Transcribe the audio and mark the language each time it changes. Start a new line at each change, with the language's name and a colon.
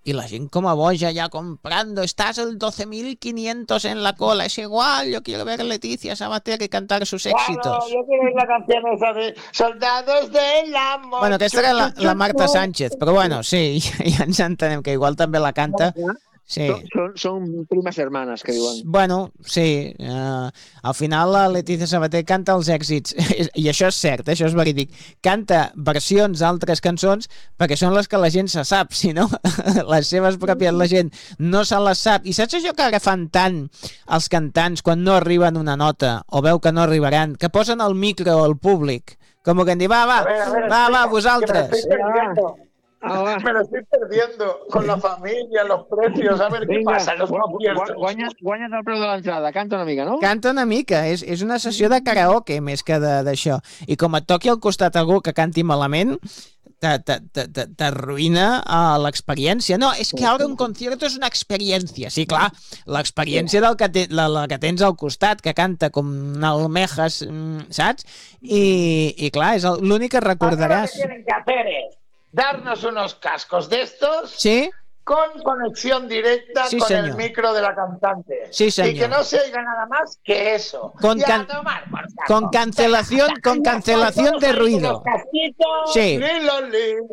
Catalan: I la gent com a boja ja
Spanish: comprando, estás el 12.500 en la cola, es igual, yo quiero ver Letizia Sabater y cantar sus éxitos. Bueno, yo quiero ver la canción esa de Soldados del Amor.
Catalan: Bueno, aquesta era la Marta Sánchez, però bueno, sí, ja ens entenem que igual també la canta. Sí. Són primes germanes, que diuen. Bueno, sí. Al final, la Letizia Sabater canta els èxits. I això és cert, això és verídic. Canta versions d'altres cançons perquè són les que la gent se sap, si no, les seves pròpies, la gent no se les sap. I saps això que agafen tant els cantants quan no arriben una nota o veu que no arribaran, que posen el micro al públic, com que en diuen, va, vosaltres.
Spanish: Me lo estoy perdiendo con la familia, los precios, a ver qué pasa, guanyes
Catalan: el preu de l'entrada, canta una mica, no? Canta una mica, és una sessió de karaoke més que d'això. I com et toqui al costat algú que canti malament, t'arruïna l'experiència. No, és que ara un concierto és una experiència. Sí, clar, l'experiència del que la que tens al costat, que canta com almejas, saps? I clar, és l'únic que recordaràs.
Spanish: Darnos unos cascos de estos, ¿sí? Con conexión directa, sí, con señor. El micro de la cantante. Sí, y que no se oiga nada más que eso. Con, tomar, con cancelación, con cancelación de ruido. Casquitos, sí. Li, lo, li.